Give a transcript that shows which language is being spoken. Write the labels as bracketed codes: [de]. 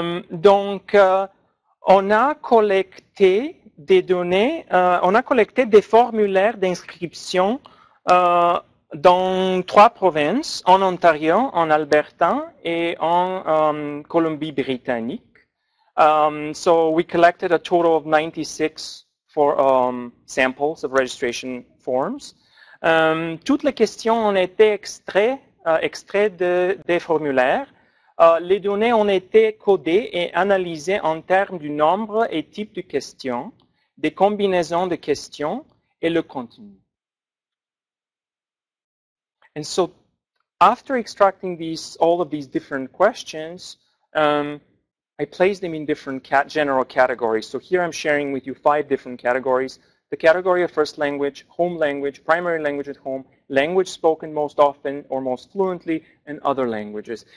[fr] Donc, on a collecté des données, on a collecté des formulaires d'inscription dans 3 provinces, en Ontario, en Alberta et en Colombie-Britannique. [en] So we collected a total of 96 samples of registration forms. [fr] Toutes les questions ont été extraites des formulaires. Les données ont été codées et analysées en termes du nombre et type de questions, des combinaisons de questions et le contenu. [en] And so, after extracting all of these different questions, I place them in different general categories. So here I'm sharing with you 5 different categories. The category of first language, home language, primary language at home, language spoken most often or most fluently, and other languages.